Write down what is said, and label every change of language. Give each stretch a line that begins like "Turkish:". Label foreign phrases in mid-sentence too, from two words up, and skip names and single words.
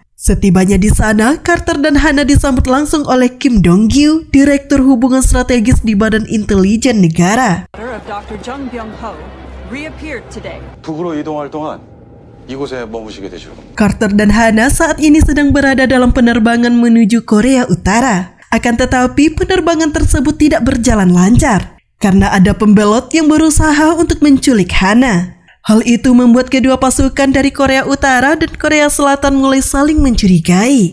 Indonesian: Setibanya di sana, Carter dan Hana disambut langsung oleh Kim Dong-gyu, Direktur Hubungan Strategis di Badan Intelijen Negara.
English: Dr. Jung Byung-ho reappeared today.
Korean: 북으로 이동할 동안 이곳에 머무시게 되죠.
Indonesian: Carter dan Hana saat ini sedang berada dalam penerbangan menuju Korea Utara. Akan tetapi penerbangan tersebut tidak berjalan lancar karena ada pembelot yang berusaha untuk menculik Hana. Hal itu membuat kedua pasukan dari Korea Utara dan Korea Selatan mulai saling mencurigai.